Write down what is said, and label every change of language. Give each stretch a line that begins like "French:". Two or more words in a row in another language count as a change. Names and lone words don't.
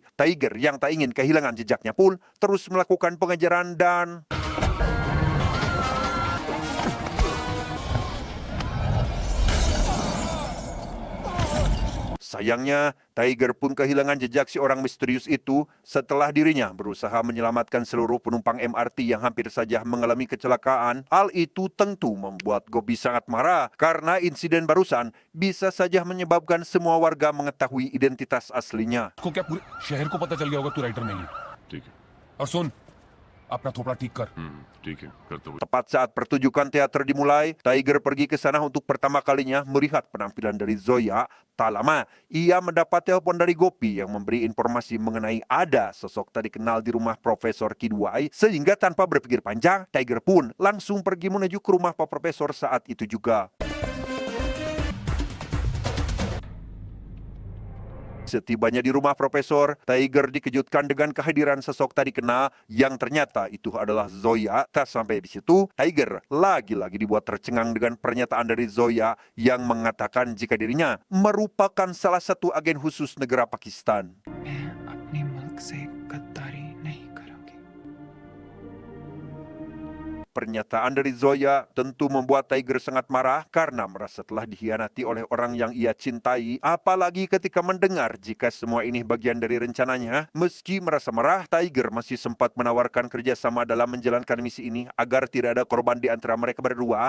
Indonesian: Tiger yang tak ingin kehilangan jejaknya pun terus melakukan pengejaran dan sayangnya, Tiger pun kehilangan jejak si orang misterius itu setelah dirinya berusaha menyelamatkan seluruh penumpang MRT yang hampir saja mengalami kecelakaan. Hal itu tentu membuat Gopi sangat marah karena insiden barusan bisa saja menyebabkan semua warga mengetahui identitas aslinya.
Hindi: को क्या पूरे शहर को पता चल गया होगा तू राइटर नहीं है ठीक है और सुन अपना थोपड़ा ठीक कर ठीक है करता हूँ
Indonesian: Tepat saat pertunjukan teater dimulai, Tiger pergi ke sana untuk pertama kalinya melihat penampilan dari Zoya. Tak lama, ia mendapat telepon dari Gopi yang memberi informasi mengenai ada sosok tak dikenal di rumah Profesor Kidwai. Sehingga tanpa berpikir panjang, Tiger pun langsung pergi menuju ke rumah Pak Profesor saat itu juga. Setibanya di rumah Profesor, Tiger dikejutkan dengan kehadiran sosok tak dikenal yang ternyata itu adalah Zoya. Tak sampai di situ, Tiger lagi-lagi dibuat tercengang dengan pernyataan dari Zoya yang mengatakan jika dirinya merupakan salah satu agen khusus negara Pakistan.
Hindi: मैं अपने मुल्क से गद्दारी नहीं करूंगी।
Indonesian: Pernyataan dari Zoya tentu membuat Tiger sangat marah karena merasa telah dikhianati oleh orang yang ia cintai. Apalagi ketika mendengar jika semua ini bagian dari rencananya. Meski merasa marah, Tiger masih sempat menawarkan kerjasama dalam menjalankan misi ini agar tidak ada korban di antara mereka berdua.